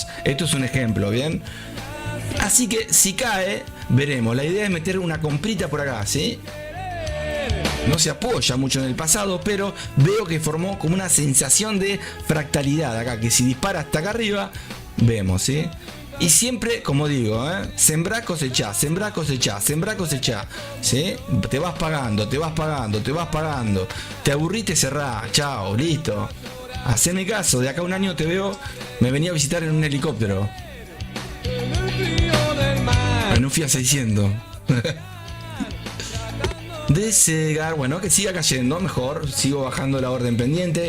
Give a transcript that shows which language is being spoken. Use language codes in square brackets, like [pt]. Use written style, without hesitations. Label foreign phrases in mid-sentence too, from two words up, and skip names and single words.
[es] Esto es un ejemplo, ¿bien? Así que si cae, veremos. La idea es meter una comprita por acá, ¿sí? No se apoya mucho en el pasado, pero veo que formó como una sensación de fractalidad acá, que si dispara hasta acá arriba, vemos, ¿sí? Y siempre, como digo, sembrá, cosechá, sembrá, cosechá, sembrá, cosechá, ¿sí? Te vas pagando, te vas pagando, te vas pagando. Te aburriste, cerrá, chao, listo. Haceme caso, de acá a un año te veo, me venía a visitar en un helicóptero. En un Fiat 600. De Segar, bueno, que siga cayendo, mejor, sigo bajando la orden pendiente.